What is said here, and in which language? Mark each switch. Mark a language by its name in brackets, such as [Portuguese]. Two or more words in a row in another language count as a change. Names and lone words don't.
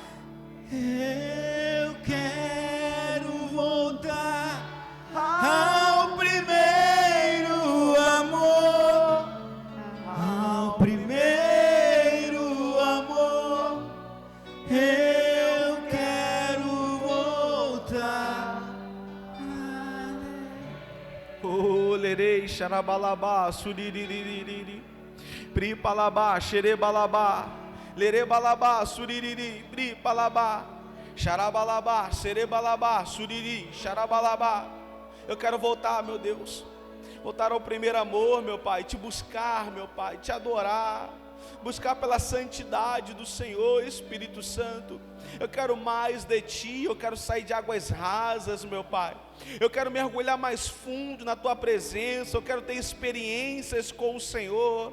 [Portuguese] Eu quero voltar ao primeiro amor, ao primeiro amor. Eu quero voltar a Deus. Oh, lerei, xarabalabá, suriririri, pripalabá, xerebalabá, lerebalabá, suririri, pripalabá, xarabalabá, serebalabá, suriri, xarabalabá. Eu quero voltar, meu Deus, voltar ao primeiro amor, meu Pai, te buscar, meu Pai, te adorar, buscar pela santidade do Senhor, Espírito Santo. Eu quero mais de Ti, eu quero sair de águas rasas, meu Pai. Eu quero mergulhar mais fundo na Tua presença, eu quero ter experiências com o Senhor.